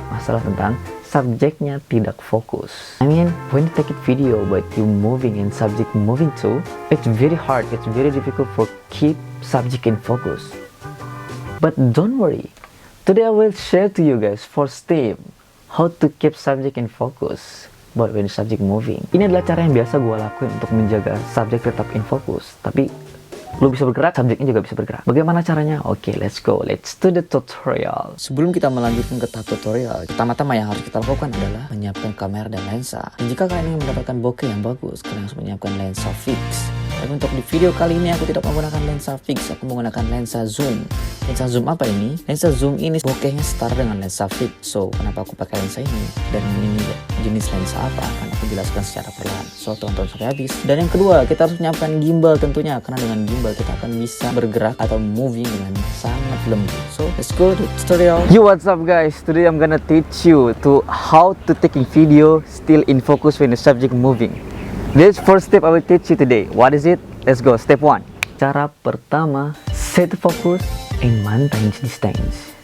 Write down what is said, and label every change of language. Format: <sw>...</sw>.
<id>Masalah tentang subjeknya tidak fokus.</id> <en>I mean, when you take a video but you moving and subject moving too, it's very hard, it's very difficult for keep subject in focus. But don't worry, today I will share to you guys 4 step how to keep subject in focus but when subject moving.</en> <id>Ini adalah cara yang biasa gue lakuin untuk menjaga subjek tetap in focus, tapi lu bisa bergerak, subjeknya juga bisa bergerak. Bagaimana caranya? Oke,</id> <en>let's go. Let's do the tutorial.</en> <id>Sebelum kita melanjutkan ke tahap tutorial, pertama-tama yang harus kita lakukan adalah menyiapkan kamera dan lensa. Dan jika kalian ingin mendapatkan bokeh yang bagus, kalian harus menyiapkan lensa fix. Tapi untuk di video kali ini aku tidak menggunakan lensa fix, aku menggunakan lensa zoom. Lensa zoom apa ini? Lensa zoom ini bokehnya setara dengan lensa fix. So, kenapa aku pakai lensa ini? Dan ini jenis lensa apa? Akan aku jelaskan secara perlahan. So, tonton sampai habis. Dan yang kedua, kita harus menyiapkan gimbal tentunya, karena dengan gimbal kita akan bisa bergerak atau moving dengan sangat lembut.</id> <en>So, let's go to tutorial. Yo, what's up guys? Today I'm gonna teach you to how to taking video still in focus when the subject moving. This first step I will teach you today. What is it? Let's go. Step 1.</en> <id>Cara pertama,</id> <en>set focus and maintain distance.</en>